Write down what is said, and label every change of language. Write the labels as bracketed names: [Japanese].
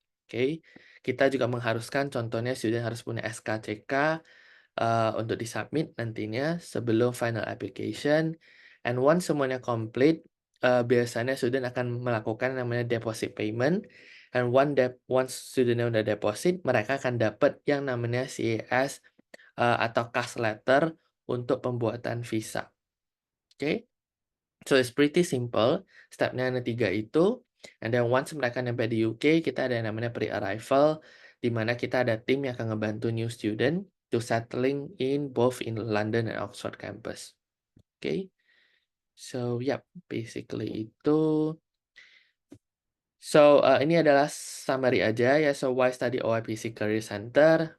[Indonesian] Oke, kita juga mengharuskan contohnya student harus punya SKCK untuk disubmit nantinya sebelum final application. [English] And once [Indonesian] semuanya complete, biasanya student akan melakukan namanya deposit payment. [English] And once [Indonesian] studentnya udah deposit, mereka akan dapat yang namanya CAS atau cash letter untuk pembuatan visa. [English] Oke, so it's pretty simple. [Indonesian] Stepnya ada 3 itu. [English] And then once [Indonesian] mereka nyampe di UK, kita ada yang namanya pre-arrival, di mana kita ada tim yang akan ngebantu [English] new student to settling in both in London and Oxford campus. Okay, so yep, basically itu. [Indonesian] So ini adalah summary aja ya. [English] So why study OIPC Career Center?